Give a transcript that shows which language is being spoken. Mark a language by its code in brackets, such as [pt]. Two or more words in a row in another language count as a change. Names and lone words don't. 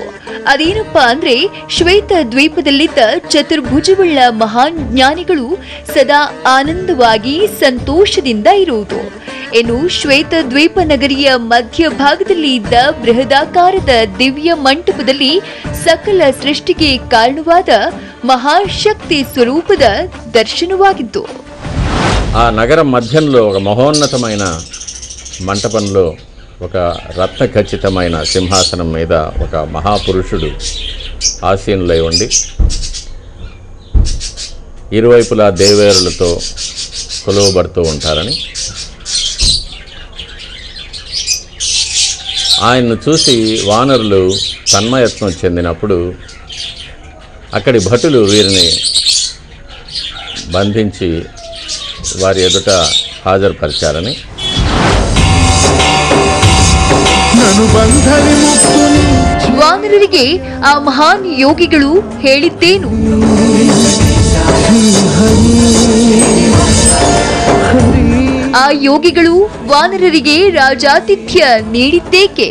[kn] ಅದೇನಪ್ಪಾ ಅಂದ್ರೆ, ಶ್ವೇತ ದ್ವೀಪದಲ್ಲಿದ್ದ ಚತುರ್ಭುಜವುಳ್ಳ ಮಹಾನ್ ಜ್ಞಾನಿಗಳು ಸದಾ ಆನಂದವಾಗಿ ಸಂತೋಷದಿಂದ ಇರುವುದು. ಇನ್ನು ಶ್ವೇತ ದ್ವೀಪ ನಗರಿಯ ಮಧ್ಯಭಾಗದಲ್ಲಿ ಇದ್ದ ಬೃಹದಾಕಾರದ ದಿವ್ಯ ಮಂಟಪದಲ್ಲಿ ಸಕಲ ಸೃಷ್ಟಿಗೆ ಕಾರಣವಾದ ಮಹಾಶಕ್ತಿ ಸ್ವರೂಪದ ದರ್ಶನವಾಗಿತ್ತು. [te] ఆ నగరం మధ్యంలో ఒక మహోన్నతమైన మంటపంలో ఒక రత్న ఖచ్చితమైన సింహాసనం మీద ఒక మహాపురుషుడు ఆసీనులై ఉండి ఇరువైపులా దేవేరులతో కొలువబడుతూ ఉంటారని, ఆయన్ను చూసి వానరులు తన్మయత్నం చెందినప్పుడు అక్కడి భటులు వీరిని బంధించి వారి ఎదుట హాజరుపరిచారని, [kn] ವಾನರರಿಗೆ ಆ ಮಹಾನ್ ಯೋಗಿಗಳು ಹೇಳಿದ್ದೇನು? ಆ ಯೋಗಿಗಳು ವಾನರರಿಗೆ ರಾಜಾತಿಥ್ಯ ನೀಡಿದ್ದೇಕೆ?